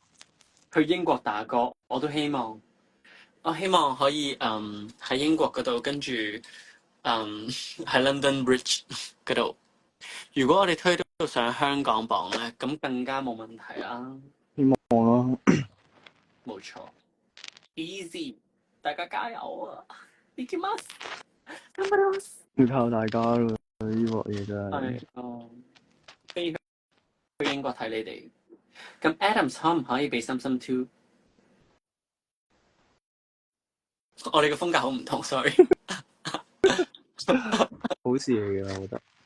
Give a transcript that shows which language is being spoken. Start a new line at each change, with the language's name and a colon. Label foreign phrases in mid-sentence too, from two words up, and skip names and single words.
Cantonese: 去英國打歌，我都希望。我希望可以喺英國嗰度，跟住喺 London Bridge 嗰度。如果我哋推到上香港榜咧，咁更加冇問題啦。希望咯。冇錯 ，easy，大家加油啊！
Japanese: いきます，頑張ります。
Cantonese: 要靠大家咯，呢鑊嘢真係。係飛去英國睇你哋。咁 Adams 可唔可以俾心心 too？我哋嘅風格好唔同，sorry。好事嚟嘅，我覺得。